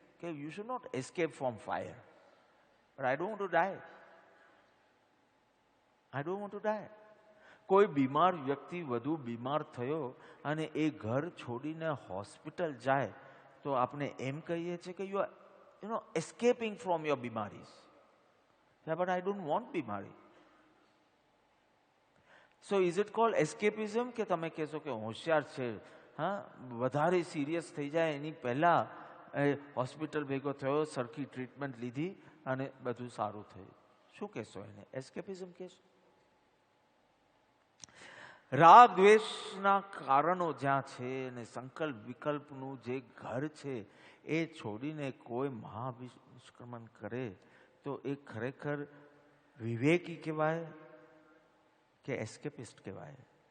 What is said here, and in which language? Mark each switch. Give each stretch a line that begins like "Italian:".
English: કે you should not escape from fire, but I don't want to die. I don't want to die.
Gujarati: કોઈ બીમાર વ્યક્તિ વધુ બીમાર થયો અને એ ઘર છોડીને હોસ્પિટલ જાય તો આપણે એમ કહીએ છીએ કે
English: you are escaping from your
Gujarati: બીમારીઝ.
English: Yeah, but I don't want બીમારી. So is it called escapism?
Gujarati: કે તમે કહેશો કે હોશિયાર છે, હા, વધારે સિરિયસ થઈ જાય એની પહેલા હોસ્પિટલ ભેગો થયો, સરખી ટ્રીટમેન્ટ લીધી અને બધું સારું થયું. શું કહેશો એને? એસ્કેપિઝમ કહેશો? રાગ દ્વેષના કારણો જ્યાં છે અને સંકલ્પ વિકલ્પનું જે ઘર છે એ છોડીને કોઈ મહાવિષ્ક્રમણ કરે તો એ ખરેખર વિવેકી કહેવાય કે એસ્કેપિસ્ટ કહેવાય?